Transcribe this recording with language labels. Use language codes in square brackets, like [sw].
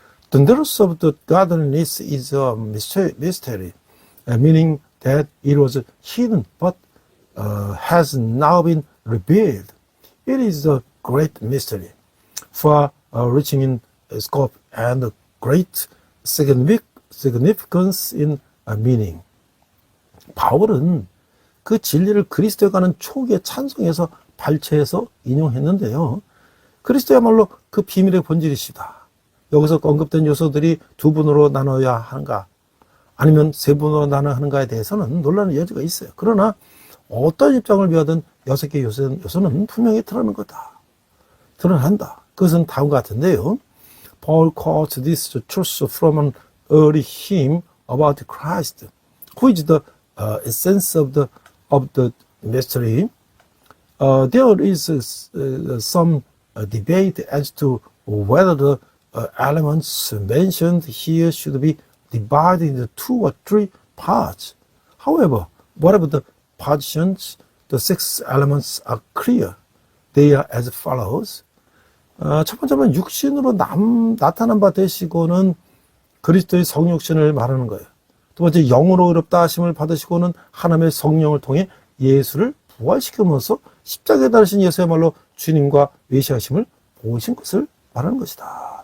[en] The news of the godliness is a mystery, meaning that it was hidden but has now been revealed. It is a great mystery, far reaching in scope and great significance in meaning. [ko] 바울은 그 진리를 그리스도에 관한 초기의 찬송에서 발췌해서 인용했는데요. 그리스도야말로 그 비밀의 본질이시다. 여기서 언급된 요소들이 두 분으로 나눠야 하는가 아니면 세 분으로 나눠야 하는가에 대해서는 논란의 여지가 있어요. 그러나 어떤 입장을 비하든 6개 요소는 분명히 드러난다. 그것은 다음과 같은데요. [en] Paul quotes this truth from an early hymn about Christ, who is the essence of the mystery. There is some debate as to whether the elements mentioned here should be divided into 2 or 3 parts. However, whatever the partitions, the 6 elements are clear. They are as follows. [ko] 첫 번째는 육신으로 나타난 바 되시고는 그리스도의 성육신을 말하는 거예요. 두 번째, 영으로 의롭다 하심을 받으시고는 하나님의 성령을 통해 예수를 부활시키면서 십자가에 달리신 예수야말로 주님과 외시하심을 보신 것을 말하는 것이다.